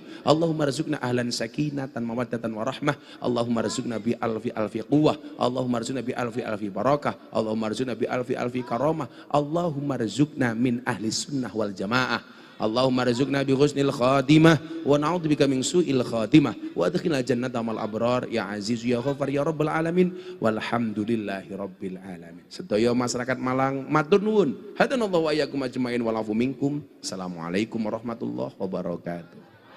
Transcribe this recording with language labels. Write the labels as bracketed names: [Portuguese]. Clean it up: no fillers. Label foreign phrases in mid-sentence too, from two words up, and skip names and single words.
[Arabic] اللهم ارزقنا أهلا سكينة مودة ورحمة اللهم ارزقنا بألف ألف قوة. اللهم ارزقنا بألف ألف بركة اللهم ارزقنا بألف ألف كرامة. اللهم ارزقنا من أهل السنة والجماعة. اللهم ارزقنا بحسن الخاتمة ونعوذ بك من سوء الخاتمة وأدخلنا جنة الأبرار يا عزيز يا غفار يا رب العالمين والحمد لله رب العالمين. [Javanese] Sedaya masyarakat Malang matur nuwun. [Arabic] هدانا الله وإياكم أجمعين والعفو منكم. السلام عليكم ورحمة الله وبركاته.